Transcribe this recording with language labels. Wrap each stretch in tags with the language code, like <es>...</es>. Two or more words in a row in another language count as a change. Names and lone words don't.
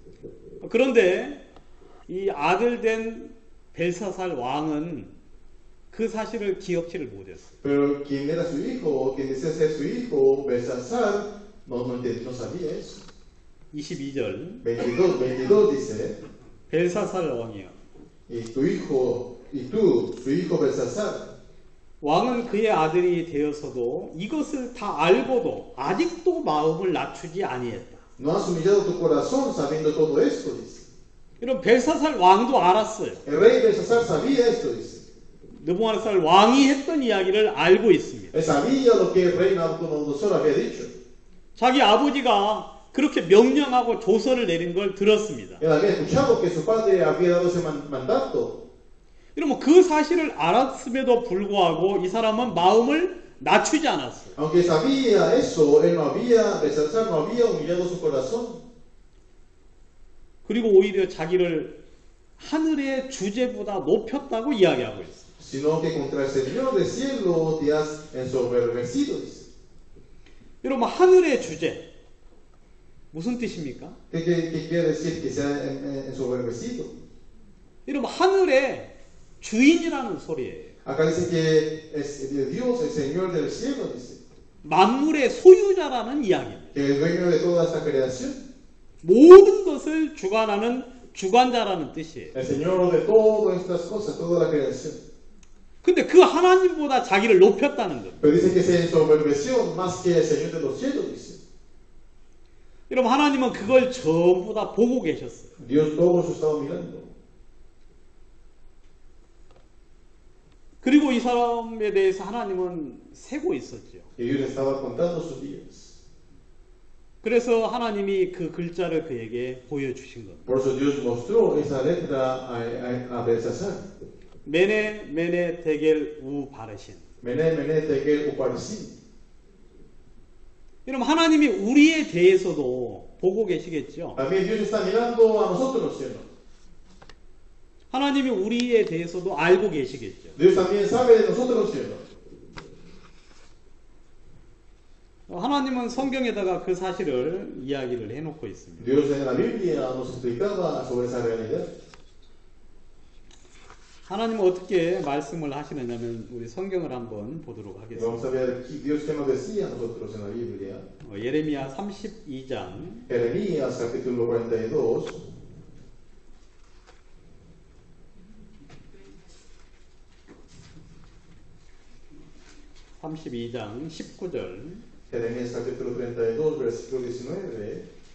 <ko>그런데 이 아들 된 벨사살 왕은 그 사실을 기억치를 못했어요.</ko> <es>Pero quien era su hijo, quien decía ser su hijo, Belsasar, no sabía eso.</es> <ko>22절</ko> <es>22 dice,</es> <ko>벨사살 왕이요.</ko> <es>y tu hijo, y tú, su hijo Belsasar,</es> <ko>왕은 그의 아들이 되어서도 이것을 다 알고도 아직도 마음을 낮추지 아니했다.</ko> <es>no has humillado tu corazón sabiendo todo esto, dice.</es> <ko>이런 벨사살 왕도 알았어요.</ko> <es>El rey Belsasar sabía esto, dice.</es> <ko>느부갓네살 왕이 했던 이야기를 알고 있습니다.</ko> <es>Él sabía lo que el rey Nabucodonosor había dicho.</es> <ko>자기 아버지가 그렇게 명령하고 조서를 내린 걸 들었습니다.</ko> <es>Él había escuchado que su padre había dado ese mandato.</es> <ko>이러면 그 사실을 알았음에도 불구하고 이 사람은 마음을 낮추지 않았어요.</ko> <es>Aunque sabía eso, Belsasar no había humillado su corazón.</es> <ko>그리고 오히려 자기를 하늘의 주제보다 높였다고 이야기하고 있어요.</ko> <es>Sino que contra el Señor del cielo te has ensoberbecido, dice.</es> <ko>여러분, 하늘의 주제 무슨 뜻입니까?</ko> <es>¿Qué quiere decir que se ha ensoberbecido?</es> <ko>여러분, 하늘의 주인이라는 소리예요.</ko> <es>Acá dice que es Dios, el Señor del cielo, dice.</es> <ko>만물의 소유자라는 이야기입니다.</ko> <es>Que es dueño de toda esta creación.</es> <ko>모든 것을 주관하는 주관자라는 뜻이에요.</ko> <es>El Señor de todas estas cosas, toda la creación.</es> <ko>근데 그 하나님보다 자기를 높였다는 겁니다.</ko> <es>Pero dice que se ensoberbeció más que el Señor de los cielos, dice.</es> <ko>여러분, 하나님은 그걸 전부 다 보고 계셨어요.</ko> <es>Dios todo eso estaba mirando.</es> <ko>그리고 이 사람에 대해서 하나님은 세고 있었죠.</ko> <es>Y Dios estaba contando sus días.</es> <ko>그래서 하나님이 그 글자를 그에게 보여주신 겁니다.</ko> <es>Por eso Dios mostró esa letra a Belsasar.</es> <ko>메네 메네 데겔 우 바르신.</ko> <es>Mené, mené, tekel, uparsin.</es> <ko>여러분, 하나님이 우리에 대해서도 보고 계시겠죠.</ko> <es>También Dios está mirando a nosotros, ¿cierto?</es> <ko>하나님이 우리에 대해서도 알고 계시겠죠.</ko> <es>Dios también sabe de nosotros, ¿cierto?</es> <ko>하나님은 성경에다가 그 사실을 이야기를 해놓고 있습니다.</ko> <es>Dios en la Biblia nos explicaba sobre esa realidad.</es> <ko>하나님은 어떻게 말씀을 하시느냐면 우리 성경을 한번 보도록 하겠습니다.</ko> <es>Vamos a ver Dios qué nos decía a nosotros en la Biblia.</es> <ko>예레미야 32장</ko> <es>Jeremías capítulo 42.</es> <ko>(32장) 19절</ko> <es>Jeremías capítulo 32, versículo 19.</es>